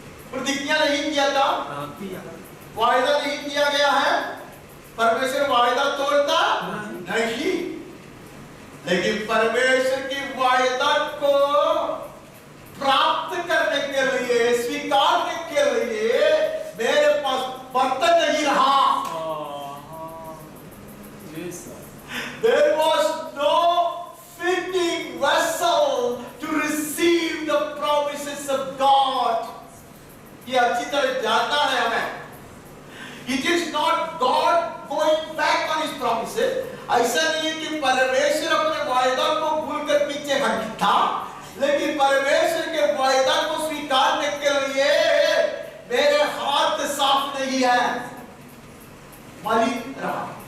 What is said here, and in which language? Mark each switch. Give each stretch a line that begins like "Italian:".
Hindi: प्रतिज्ञा नहीं किया था, वायदा नहीं किया गया है, परमेश्वर वायदा तोड़ता नहीं, लेकिन परमेश्वर की वायदा को प्राप्त करने के लिए, स्वीकारने के लिए मेरे पास बर्तन नहीं रहा।
English: There was no fitting vessel to receive the promises of God.
Hindi: ये अच्छी तरह जानना है हमें।
English: It is not God going back on His promises.
Hindi: ऐसा नहीं है कि परमेश्वर अपने वायदा को भूलकर पीछे हट था, लेकिन परमेश्वर के वायदा को स्वीकारने के लिए मेरे हाथ साफ नहीं है, मलिन रहा।